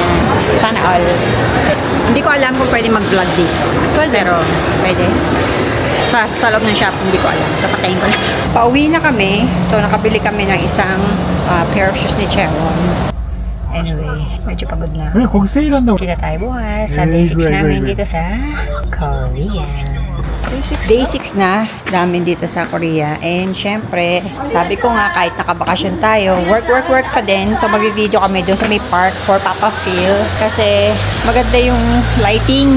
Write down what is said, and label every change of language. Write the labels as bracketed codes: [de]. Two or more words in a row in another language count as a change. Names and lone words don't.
[tl] Sana all. Hindi ko alam kung pwede mag-vlog dito. Pero pwede. Sa loob ng shop, hindi ko alam. So, patayin ko na. Pauwi na kami. So, nakabili kami ng isang [en] pair of shoes [tl] ni Chewon. Anyway, medyo pagod na. [ko] 왜 거기 세일한다고? [tl] Kita tayo bukas sa day 6 namin dito sa Korea. Day 6 na namin dito sa Korea. And syempre, sabi ko nga kahit nakabakasyon tayo, work pa din. So mag-video kami doon sa may park for Papa Phil. Kasi maganda yung lighting.